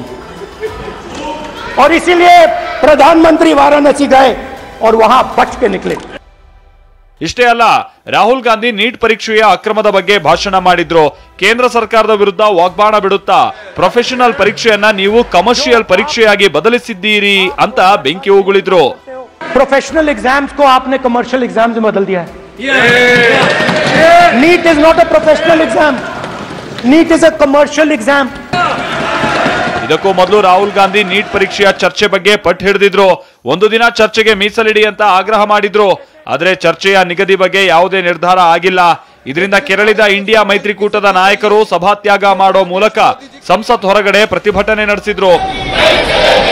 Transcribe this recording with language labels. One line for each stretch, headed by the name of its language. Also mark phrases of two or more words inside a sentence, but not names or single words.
Hindi: और इसीलिए प्रधानमंत्री वाराणसी गए और वहां बच के निकले।
Kannada: ಇಷ್ಟೇ ಅಲ್ಲ, ರಾಹುಲ್ ಗಾಂಧಿ ನೀಟ್ ಪರೀಕ್ಷೆಯ ಅಕ್ರಮದ ಬಗ್ಗೆ ಭಾಷಣ ಮಾಡಿದ್ರು. ಕೇಂದ್ರ ಸರ್ಕಾರದ ವಿರುದ್ಧ ವಾಗ್ಬಾಣ ಬಿಡುತ್ತಾ ಪ್ರೊಫೆಷನಲ್ ಪರೀಕ್ಷೆಯನ್ನ ನೀವು ಕಮರ್ಷಿಯಲ್ ಪರೀಕ್ಷೆಯಾಗಿ ಬದಲಿಸಿದ್ದೀರಿ ಅಂತ ಬೆಂಕಿ ಉಗುಳಿದ್ರು.
English: professional exams
Hindi: को आपने
English: commercial exams
Hindi: में बदल दिया है।
English: NEET is not a professional exam, NEET is a commercial exam.
Kannada: ಇದಕ್ಕೂ ಮೊದಲು ರಾಹುಲ್ ಗಾಂಧಿ ನೀಟ್ ಪರೀಕ್ಷೆಯ ಚರ್ಚೆ ಬಗ್ಗೆ ಪಟ್ಟು ಹಿಡಿದಿದ್ರು. ಒಂದು ದಿನ ಚರ್ಚೆಗೆ ಮೀಸಲಿಡಿ ಅಂತ ಆಗ್ರಹ ಮಾಡಿದ್ರು. ಆದರೆ ಚರ್ಚೆಯ ನಿಗದಿ ಬಗ್ಗೆ ಯಾವುದೇ ನಿರ್ಧಾರ ಆಗಿಲ್ಲ. ಇದರಿಂದ ಕೆರಳಿದ ಇಂಡಿಯಾ ಮೈತ್ರಿಕೂಟದ ನಾಯಕರು ಸಭಾತ್ಯಾಗ ಮಾಡೋ ಮೂಲಕ ಸಂಸತ್ ಹೊರಗಡೆ ಪ್ರತಿಭಟನೆ ನಡೆಸಿದ್ರು.